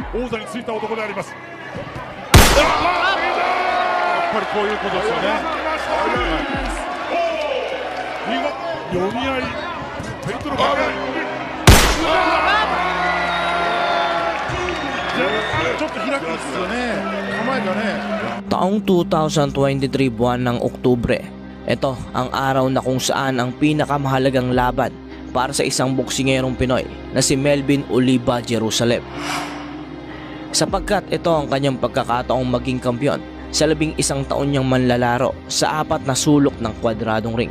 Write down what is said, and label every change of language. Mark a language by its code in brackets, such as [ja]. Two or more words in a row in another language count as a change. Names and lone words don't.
[ja] 座についた男であります。やっぱりこういうことですよね。読み合い、ペイントの掛け合い。ちょっと開くんですよね。構えがね。 [tl] Taong 2023 buwan ng Oktubre, ito ang araw na kung saan ang pinakamahalagang laban para sa isang boksingerong Pinoy na si Melvin Oliva Jerusalem. Sapagkat ito ang kanyang pagkakataong maging kampiyon sa 11 taon niyang manlalaro sa 4 na sulok ng kwadradong ring.